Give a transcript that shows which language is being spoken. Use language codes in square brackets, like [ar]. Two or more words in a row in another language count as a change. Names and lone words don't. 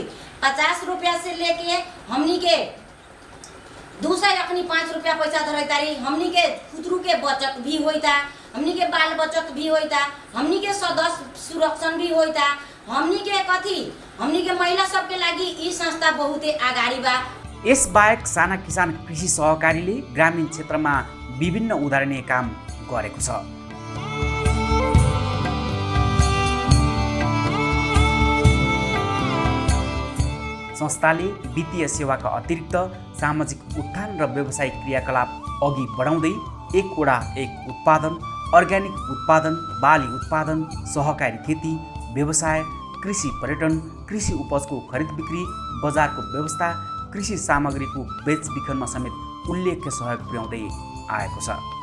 [bho] 50 रुपया से लेके हमनी के दूसरे अपनी 5 रुपया पैसा धरतारी। हमनी के खुदरू के बचत भी होता, हमनी के बाल बचत भी होता, हमनी के सदस्य सुरक्षण भी होता। हमनी के कथी हमनी के महिला सबके लागि ई संस्था बहुते आगाड़ी बा। [ne] यस बाहेक साना किसान कृषि सहकारीले ग्रामीण क्षेत्रमा विभिन्न उदाहरणीय काम गरेको छ। संस्थाले वित्तीय सेवाका अतिरिक्त सामाजिक उत्थान र व्यावसायिक क्रियाकलाप अघि बढाउँदै एकवटा एक उत्पादन, अर्ग्यानिक उत्पादन, बाली उत्पादन, सहकारी खेती, व्यवसाय, कृषि पर्यटन, कृषि उपजको खरिद बिक्री, बजारको व्यवस्था, कृषि सामग्रीको बेचबिखनमा समेत उल्लेख्य सहयोग पुर्याउँदै आएको छ।